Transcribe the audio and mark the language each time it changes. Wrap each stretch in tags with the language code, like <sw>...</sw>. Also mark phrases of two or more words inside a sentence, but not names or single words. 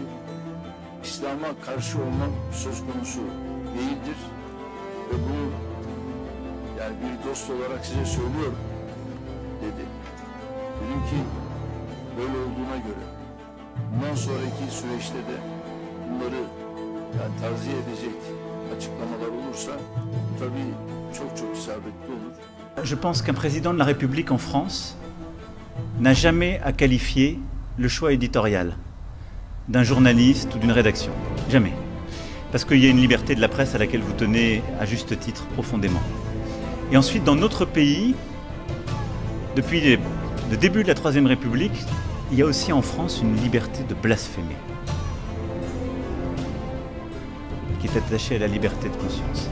<tr>İslam'a karşı olmak söz konusu değildir ve bunu yani bir dost olarak size söylüyorum dedi. Dedim ki böyle olduğuna göre bundan sonraki süreçte de bunları yani tavsiye edecek açıklamalar olursa tabii çok isabetli olur.</tr> <fr>Je pense qu'un président de la République en France n'a jamais à qualifier le choix éditorial d'un journaliste ou d'une rédaction. Jamais. Parce qu'il y a une liberté de la presse à laquelle vous tenez à juste titre profondément. Et ensuite, dans notre pays, depuis le début de la Troisième République, il y a aussi en France une liberté de blasphémer, qui est attachée à la liberté de conscience.</fr>